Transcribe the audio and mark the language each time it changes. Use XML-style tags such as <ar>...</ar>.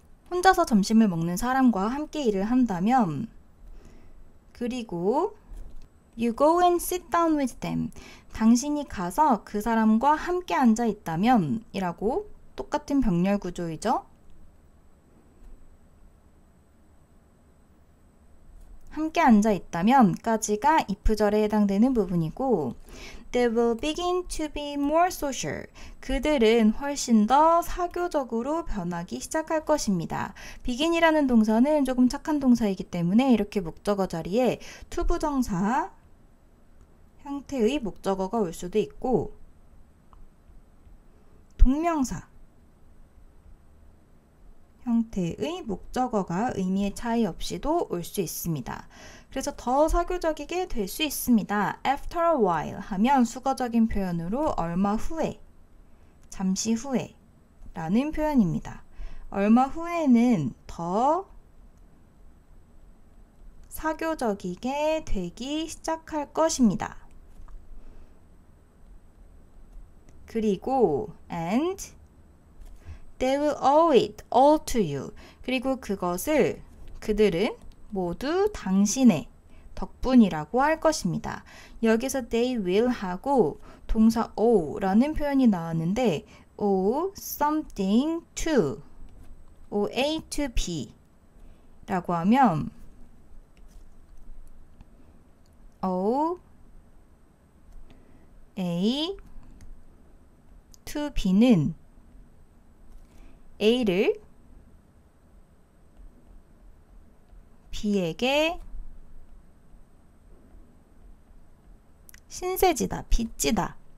<ko>혼자서 점심을 먹는 사람과 함께 일을 한다면 그리고</ko> <en>You go and sit down with them,</en> <ko>당신이 가서 그 사람과 함께 앉아 있다면 이라고 똑같은 병렬 구조이죠. 함께 앉아 있다면 까지가 if절에 해당되는 부분이고</ko> <en>They will begin to be more social.</en> <ko>그들은 훨씬 더 사교적으로 변하기 시작할 것입니다. begin이라는 동사는 조금 착한 동사이기 때문에 이렇게 목적어 자리에 투부정사 형태의 목적어가 올 수도 있고 동명사 형태의 목적어가 의미의 차이 없이도 올 수 있습니다. 그래서 더 사교적이게 될 수 있습니다.</ko> <en>After a while</en> <ko>하면 수거적인 표현으로 얼마 후에, 잠시 후에 라는 표현입니다. 얼마 후에는 더 사교적이게 되기 시작할 것입니다. 그리고</ko> <en>and they will owe it all to you.</en> <ko>그리고 그것을 그들은 모두 당신의 덕분이라고 할 것입니다. 여기서</ko> <en>they will</en> <ko>하고 동사 owe라는 표현이 나왔는데</ko> <en>owe something to, owe A to B</en> <ko>라고 하면</ko> <en>owe A to B</en> <ko>는 A를 B에게 신세지다, 빚지다.</ko>